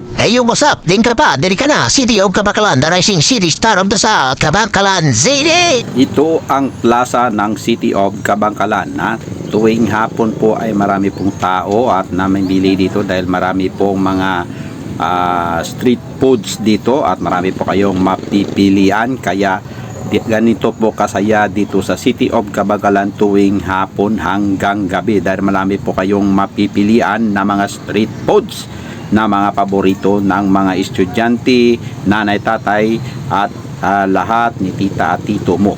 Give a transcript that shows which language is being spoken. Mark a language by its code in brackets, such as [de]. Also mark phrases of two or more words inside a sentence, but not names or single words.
[en] Hey, what's up? [hil] Din ka pa, diri ka na. City of Kabakalan, [en] the rising city star of the South, Kabakalan City! [tl] Ito ang plaza ng City of Kabangkalan na tuwing hapon po ay marami pong tao at namimili dito dahil marami pong mga [en] street foods [tl] dito at marami po kayong mapipilian, kaya ganito po kasaya dito sa City of Kabangkalan tuwing hapon hanggang gabi dahil marami po kayong mapipilian na mga [en] street foods [tl] na mga paborito ng mga estudyante, nanay, tatay at lahat ni tita at tito mo.